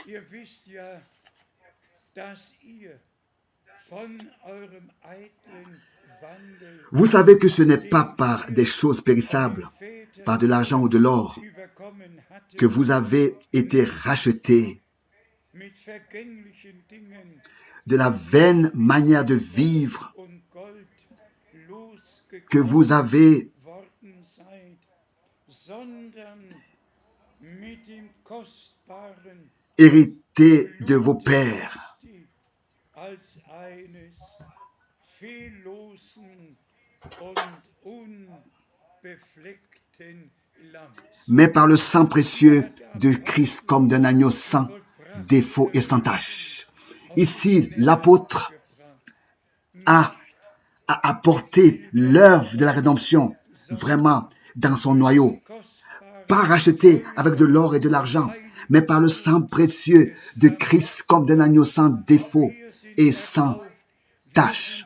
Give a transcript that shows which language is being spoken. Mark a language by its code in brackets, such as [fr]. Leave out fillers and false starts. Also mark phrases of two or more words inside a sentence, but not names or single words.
[fr] Vous savez que ce n'est pas par des choses périssables, par de l'argent ou de l'or, que vous avez été rachetés de la vaine manière de vivre que vous avez [de] worden seid, sondern mit dem kostbaren [fr] hérité de vos [de] Blute [fr] pères, [de] Christi als eines fehllosen und unbefleckten Lammes. [fr] mais par le sang précieux de Christ comme d'un agneau sans défaut et sans tache. Ici, l'apôtre a apporté l'œuvre de la rédemption vraiment dans son noyau, pas racheté avec de l'or et de l'argent, mais par le sang précieux de Christ comme d'un agneau sans défaut et sans tache.